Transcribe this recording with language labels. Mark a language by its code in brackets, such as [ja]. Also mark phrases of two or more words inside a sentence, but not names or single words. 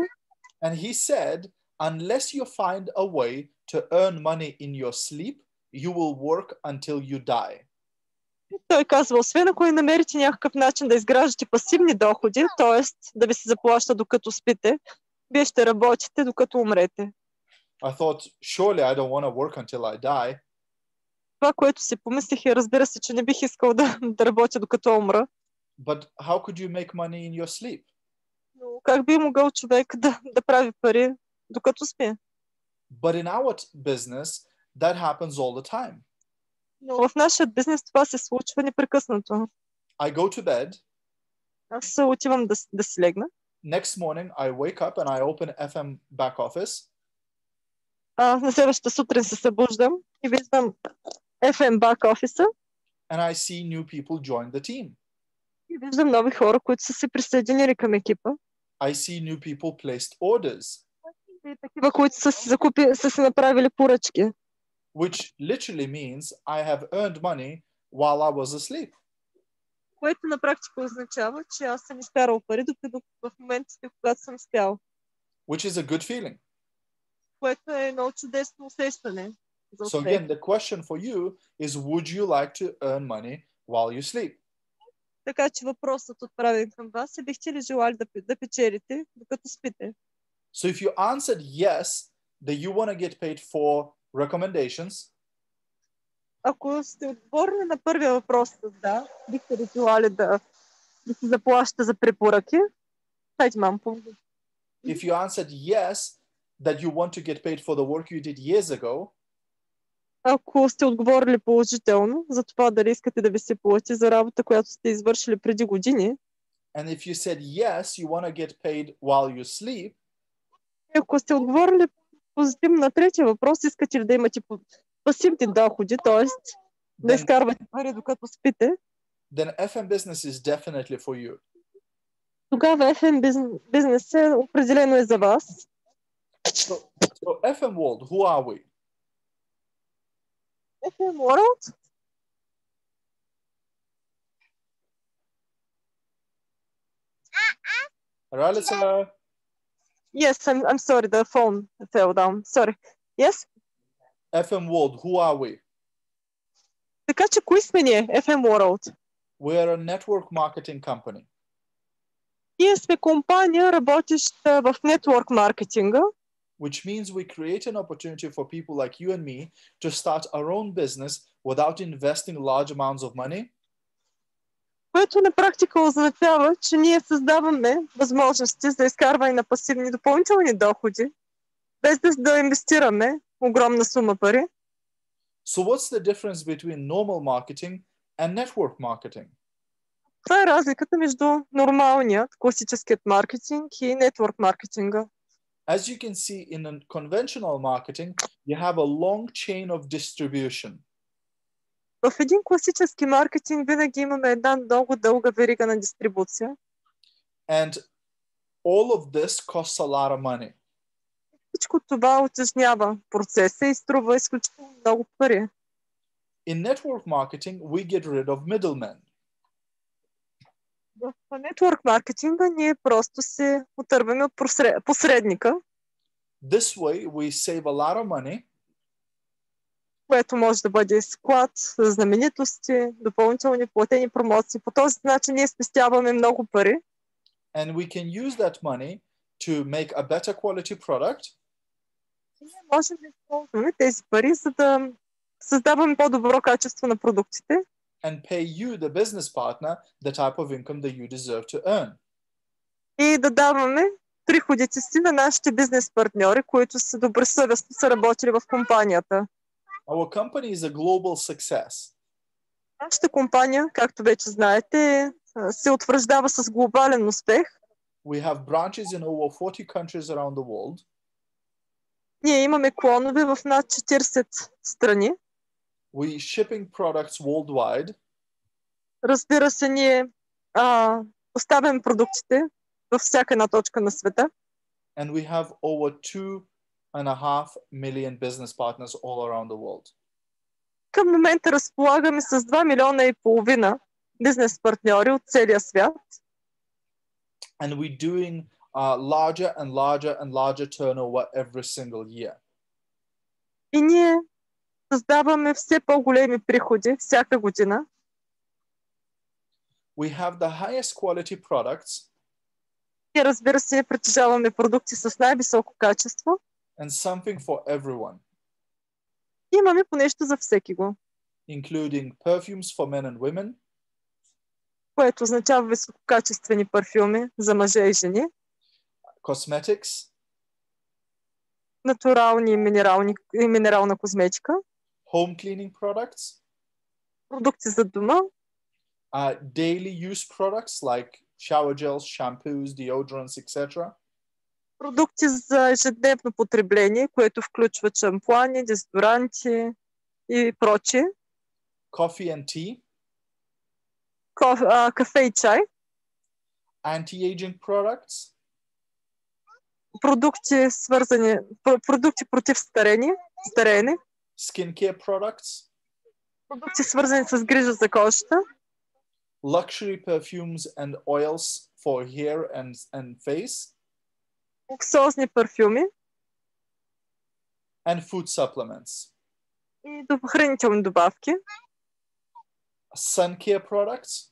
[en] And he said, unless you find a way to earn money in your sleep, you will work until you die. [bg] Той казва, освен ако намерите някакъв начин да изграждате пасивни доходи, т.е. да ви се заплаща докато спите, вие ще работите докато умрете. [en] I thought, surely I don't want to work until I die. [bg] Това, което си помислих е, разбира се, че не бих искал да работя докато умра. [en] But how could you make money in your sleep? [bg] Но как би могъл човек да прави пари докато спи? [en] But in our business, that happens all the time. [bg] Но в нашия бизнес това се случва непрекъснато. [en] I go to bed. [bg] Аз отивам да си легна. [en] Next morning, I wake up and I open FM back office. [bg] На следващата сутрин се събуждам и виждам FM back офиса. [en] And I see new people join the team. [bg] И виждам нови хора, които са се присъединили към екипа. [en] I see new people placed orders. [bg] И такива, които са си направили поръчки. [en] Which literally means I have earned money while I was asleep. [bg] Което на практика означава, че аз съм изкарал пари в моментите, когато съм спял. [en] Which is a good feeling. [bg] Което е едно чудесно усещане. [en] So again, the question for you is, would you like to earn money while you sleep? [bg] Така че въпросът отправен към вас е, бихте ли желали да печелите, докато спите? [en] So if you answered yes, that you want to get paid for recommendations, [bg] ако сте отговорили на първия въпрос да, бихте ли желали да се заплащате за препоръки? Дайте мам помогна. [en] if you answered yes, that you want to get paid for the work you did years ago, [bg] ако сте отговорили положително за това дали искате да ви се плати за работа, която сте извършили преди години, [en] and if you said yes, you want to get paid while you sleep, [bg] и ако сте отговорили позитивно на третия въпрос, искате ли да имате пасивни доходи, т.е. да изкарвате пари докато спите, [en] then FM business is definitely for you. [bg] тогава FM бизнес определено е за вас. [en] So FM World, who are we? FM World? Ralisa? Yes, I'm sorry, the phone fell down. Sorry. Yes? FM World, who are we? [bg] Така че кои сме ние, FM World? [en] We are a network marketing company. [bg] Ние сме компания, работеща в нетворк маркетинга, [en] which means we create an opportunity for people like you and me to start our own business without investing large amounts of money. [bg] Което на практика означава, че ние създаваме възможности за изкарване на пасивни допълнителни доходи, без да инвестираме огромна сума пари. [en] So what's the difference between normal marketing and network marketing? [bg] Това е разликата между нормалният, класическият маркетинг и нетворк маркетинга. [en] As you can see, in a conventional marketing, you have a long chain of distribution. [bg] В един класически маркетинг винаги имаме една много дълга верига на дистрибуция. [en] And all of this costs a lot of money. [bg] Всичко това утежнява процеса и струва изключително много пари. [en] In network marketing, we get rid of middlemen. [bg] В нетворк маркетинга ние просто се отърваме от посредника. [en] This way, we save a lot of money. [bg] Което може да бъде склад, знаменитости, допълнителни платени промоции. По този начин ние спестяваме много пари. [en] And we can use that money to make a better quality product. [bg] И ние можем да използваме тези пари, за да създаваме по-добро качество на продуктите. [en] And pay you, the business partner, the type of income that you deserve to earn. [bg] И да даваме приходите си на нашите бизнес партньори, които са добросъвестно са работили в компанията. [en] Our company is a global success. [bg] Нашата компания, както вече знаете, се утвърждава с глобален успех. [en] We have branches in over 40 countries around the world. [bg] Ние имаме клонове в над 40 страни. [en] We shipping products worldwide. [bg] Разбира се, ние поставяме продуктите във всяка една точка на света. [en] And we have over 2.5 million business partners all around the world. [bg] Към момента разполагаме с 2,5 милиона бизнес партньори от целия свят. [en] And we're doing larger and larger and larger turnover every single year. [bg] И ние създаваме все по-големи приходи всяка година. [en] We have the highest quality products [bg] И разбира се, притежаваме продукти с най-високо качество. [en] and something for everyone, [bg] Имаме по нещо за всеки го, [en] including perfumes for men and women, [bg] което означава висококачествени парфюми за мъже и жени, [en] cosmetics, [bg] натурални и минерална козметика, [en] home cleaning products, [bg] продукти за дома, [en] daily use products like shower gels, shampoos, deodorants, etc., [bg] продукти за ежедневно потребление, което включва шампуани, дезодоранти и прочие, [en] coffee and tea, [bg] кафе и чай, [en] anti-aging products, [bg] продукти против стареене, [en] skincare products, [bg] продукти свързани с грижа за кожата, [en] luxury perfumes and oils for hair and face, [bg] луксозни парфюми [en] and food supplements, [bg] и хранителни добавки, [en] sun care products,